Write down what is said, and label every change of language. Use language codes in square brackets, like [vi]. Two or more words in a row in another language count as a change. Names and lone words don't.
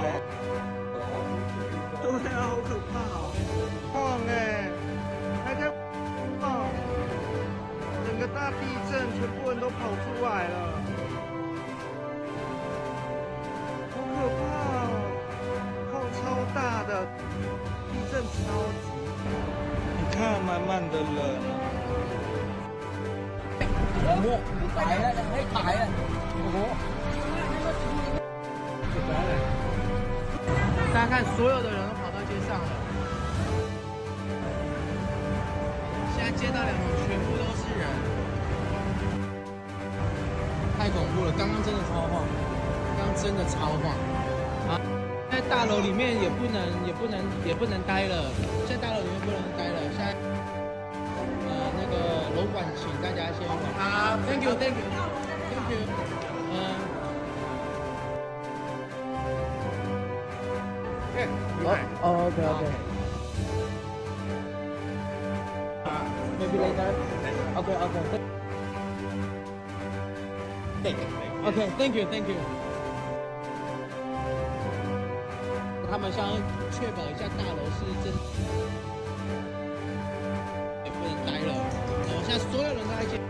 [zh] 对啊，好可怕哦，晃哎，还在晃，整个大地震，全部人都跑出来了。可怕哦！泡超大的，地震超级。你看，满满的人。 [th] ถ่ายแล้วจะให้ถ่ายอ่ะโอ้โห [zh] 大家看，所有的人都跑到街上了。现在街道两旁全部都是人，太恐怖了！刚刚真的超晃，刚刚真的超晃啊！在大楼里面也不能待了，在大楼里面不能待了。现在那个楼管请大家先往啊 ， [en] Thank you。OK. Maybe later. Okay. Okay, thank you. [zh] 他们想要确保一下大楼是真，也不能待了。然后现在所有人都在街。